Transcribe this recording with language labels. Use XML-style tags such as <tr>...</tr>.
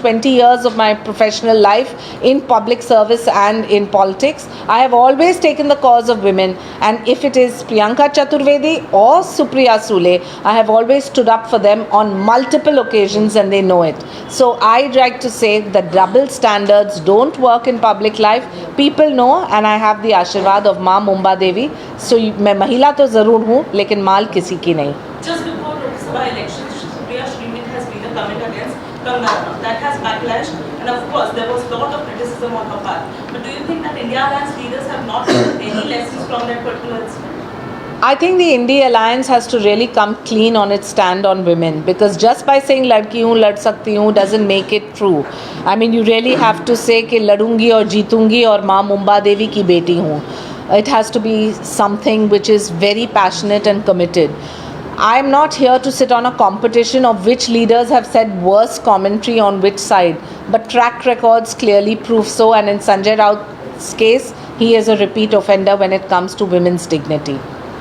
<en>20 years of my professional life in public service and in politics, I have always taken the cause of women, and if it is Priyanka Chaturvedi or Supriya Sule, I have always stood up for them on multiple occasions, and they know it. So I'd like to say that double standards don't work in public life. People know, and I have the Ashirwad of माँ मुंबा देवी.</en> <hi>So मैं महिला तो ज़रूर हूँ, लेकिन माल किसी की नहीं.</hi> <en>Just before Lok Sabha elections, Supriya Srimit has been a comment against Kangana Ranaut. That has backlashed, and of course there was a lot of criticism on her part. But do you think that India Alliance leaders have not learned any lessons from that particular incident? I think the India Alliance has to really come clean on its stand on women, because just by saying</en> <hi>ladki hoon, lad sakti hoon</hi> <en>doesn't make it true. I mean, you really have to say</en> <hi>कि लड़ूंगी और जीतूंगी और माँ मुंबा देवी की बेटी हूँ.</hi> <en>It has to be something which is very passionate and committed. I am not here to sit on a competition of which leaders have said worse commentary on which side, but track records clearly prove so, and in Sanjay Raut's case, he is a repeat offender when it comes to women's dignity.</en>